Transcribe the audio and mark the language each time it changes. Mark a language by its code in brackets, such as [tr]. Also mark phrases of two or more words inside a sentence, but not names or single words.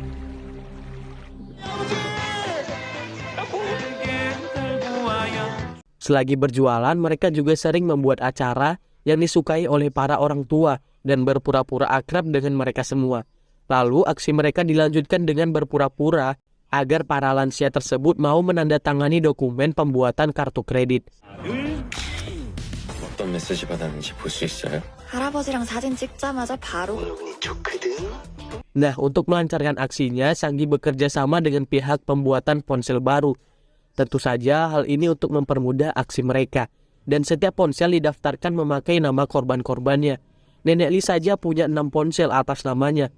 [id] Selagi berjualan, mereka juga sering membuat acara yang disukai oleh para orang tua dan berpura-pura akrab dengan mereka semua. Lalu aksi mereka dilanjutkan dengan berpura-pura agar para lansia tersebut mau menandatangani dokumen pembuatan kartu kredit. [ko] 어떤 메시지 받았는지 볼 수 있어요? 할아버지랑 사진 찍자마자 바로 [id] Nah, untuk melancarkan aksinya, Sanggi bekerja sama dengan pihak pembuatan ponsel baru. Tentu saja hal ini untuk mempermudah aksi mereka. Dan setiap ponsel didaftarkan memakai nama korban-korbannya. Nenek Lee saja punya 6 ponsel atas namanya.